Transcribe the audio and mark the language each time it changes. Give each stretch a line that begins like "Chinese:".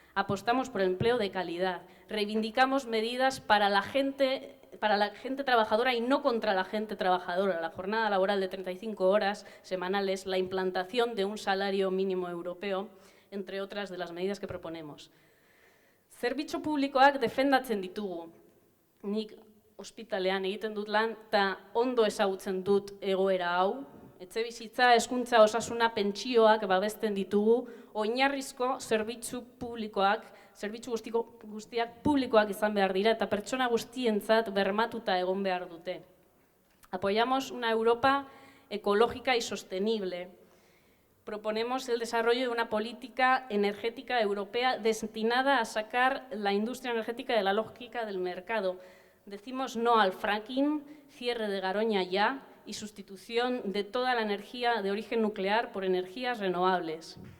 Spanish: Apostamos por el empleo de calidad. Reivindicamos medidas para la gente trabajadora y no contra la gente trabajadora. La jornada laboral de 35 horas semanales, la implantación de un salario mínimo europeo, entre otras de las medidas que proponemos.
Basque: Zerbitzu publikoak defendatzen ditugu. Nik ospitalean egiten dut lan eta ondo ezagutzen dut egoera hau. Etxebizitza, hezkuntza, osasuna, pentsioak babesten ditugu, oinarrizko zerbitzu publikoak, zerbitzu guztiak publikoak izan behar dira eta pertsona guztientzat bermatuta egon behar dute.
Spanish: Apoyamos una Europa ecológica y sostenible. Proponemos el desarrollo de una política energética europea destinada a sacar la industria energética de la lógica del mercado. Decimos no al fracking, cierre de Garoña ya y sustitución de toda la energía de origen nuclear por energías renovables.